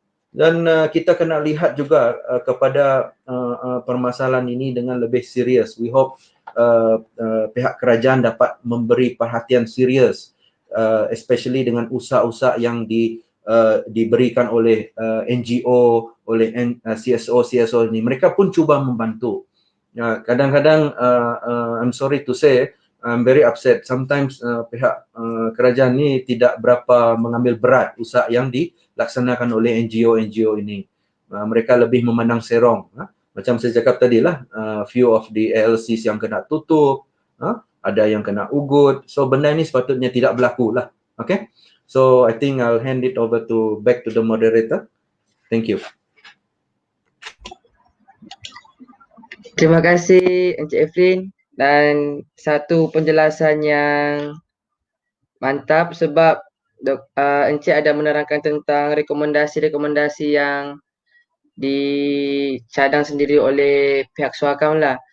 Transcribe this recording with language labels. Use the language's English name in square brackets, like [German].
[Malay] Dan kita kena lihat juga kepada permasalahan ini dengan lebih serius. [English] We hope [Malay] pihak kerajaan dapat memberi perhatian serius, [English] especially [Malay] dengan usaha-usaha yang diberikan oleh NGO, oleh CSO ini. Mereka pun cuba membantu. Kadang-kadang [English] I'm sorry to say, I'm very upset. Sometimes [Malay] pihak kerajaan ni tidak berapa mengambil berat usaha yang dilaksanakan oleh NGO ini. Mereka lebih memandang serong. Macam saya cakap tadi lah, [English] few of the ALCs [Malay] yang kena tutup, ada yang kena ugut. So benda ni sepatutnya tidak berlaku lah. [English] Okay? So I think I'll hand it over back to the moderator. Thank you. [Malay] Terima kasih Encik Eflin, dan satu penjelasan yang mantap sebab Encik ada menerangkan tentang rekomendasi-rekomendasi yang dicadang sendiri oleh pihak Suakam lah.